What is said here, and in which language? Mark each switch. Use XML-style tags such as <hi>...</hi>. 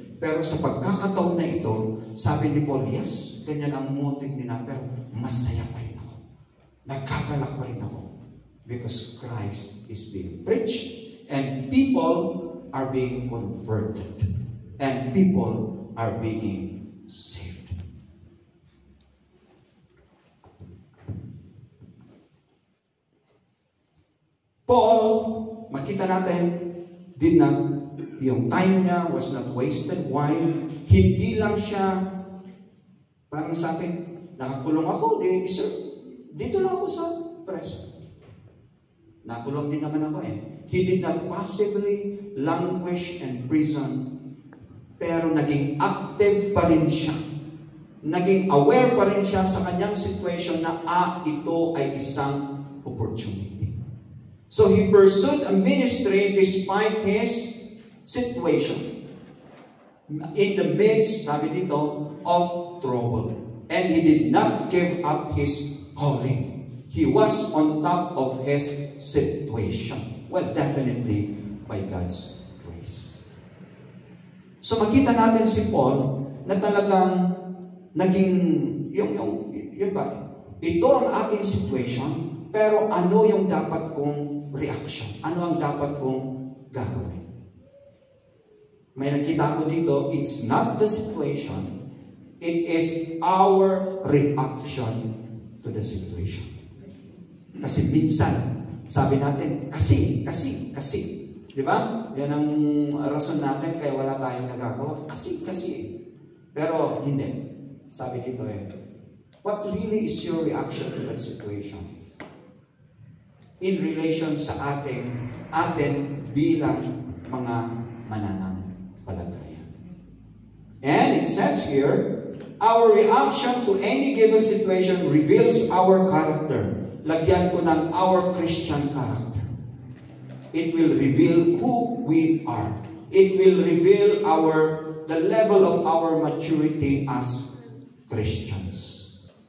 <tl>Pero sa pagkakataon na ito, sabi ni Paul, yes, ganyan ang motive nila, pero masaya pa rin ako. Nagkagalak pa rin ako.</tl> <en>Because Christ is being preached, and people are being converted, and people are being saved. Paul,</en> <tl>makita natin,</tl> <en>did not, yung time niya was not wasted. Why?</en> <tl>Hindi lang siya, parang sabi, nakakulong ako, sir, dito lang ako sa preso. Nakulong din naman ako</tl> <en>He did not passively languish in prison,</en> <tl>pero naging active pa rin siya. Naging aware pa rin siya sa kanyang situation na, ito ay isang opportunity.</tl> <en>So he pursued a ministry despite his situation. In the midst,</en> <tl>sabi dito,</tl> <en>of trouble. And he did not give up his calling. He was on top of his situation. Well, definitely by God's grace.</en> <tl>So makita natin si Paul na talagang naging yun ba? Ito ang aking situation, pero ano yung dapat kong reaction? Ano ang dapat kong gagawin? May nakita ko dito,</tl> <en>it's not the situation, it is our reaction to the situation.</en> <tl>Kasi minsan, sabi natin, kasi. Di ba? Yan ang rason natin kaya wala tayong nagagawa. Kasi. Pero hindi. Sabi dito</tl> <en>what really is your reaction to that situation? In relation</en> <tl>sa atin bilang mga mananampalataya.</tl> <en>And it says here, our reaction to any given situation reveals our character.</en> <tl>Lagyan ko ng</tl> <en>our Christian character. It will reveal who we are. It will reveal the level of our maturity as Christians.</en>